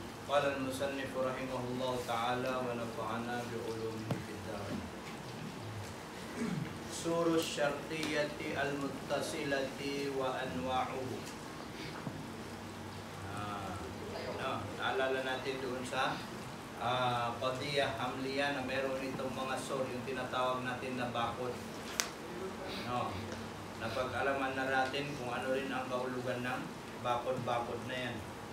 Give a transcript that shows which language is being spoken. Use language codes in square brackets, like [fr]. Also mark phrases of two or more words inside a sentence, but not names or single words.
[ar] قال المصنف رحمه الله تعالى ونفعنا بعلومه في الدارين. سور الشرطية المتصلة وأنواعه. [tl] Naalala natin doon sa [ar] قضية حملية [tl] na meron itong mga sur, yung tinatawag natin na bakod. Napag-alaman na natin kung ano rin ang kahulugan ng bakod-bakod na yan.